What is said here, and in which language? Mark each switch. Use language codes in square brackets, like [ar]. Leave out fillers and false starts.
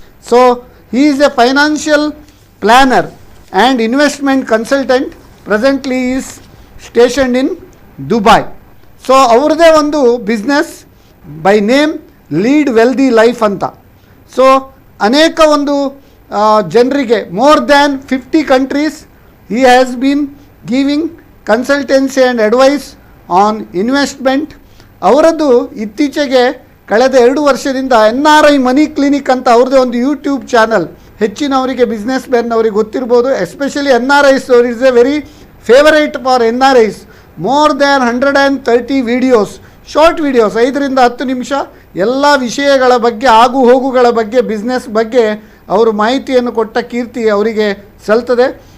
[en] So he is a financial planner and investment consultant. Presently he is stationed in Dubai. [kn] So ಅವರದೇ ಒಂದು business [en] by name [kn] lead wealthy life ಅಂತ. So ಅನೇಕ ಒಂದು ಜನರಿಗೆ [en] More than 50 countries he has been giving consultancy and advice on investment. [kn] ಅವರದ್ದು ಇತ್ತೀಚೆಗೆ ಕಳೆದ 2 ವರ್ಷದಿಂದ NRI ಮನಿ ಕ್ಲಿನಿಕ್ ಅಂತ ಅವ್ರದ್ದೇ ಒಂದು ಯೂಟ್ಯೂಬ್ ಚಾನಲ್, ಹೆಚ್ಚಿನವರಿಗೆ ಬಿಸ್ನೆಸ್ ಮ್ಯಾನ್ನವರಿಗೆ ಗೊತ್ತಿರ್ಬೋದು. [en] especially NRIs [kn] ಅವರು [en] Is a very favourite for NRIs. More than [kn] 130 videos, short videos 5ರಿಂದ 10 ನಿಮಿಷ, ಎಲ್ಲ ವಿಷಯಗಳ ಬಗ್ಗೆ, ಆಗು ಹೋಗುಗಳ ಬಗ್ಗೆ, ಬಿಸ್ನೆಸ್ ಬಗ್ಗೆ ಅವರು ಮಾಹಿತಿಯನ್ನು ಕೊಟ್ಟ ಕೀರ್ತಿ ಅವರಿಗೆ ಸಲ್ತದೆ.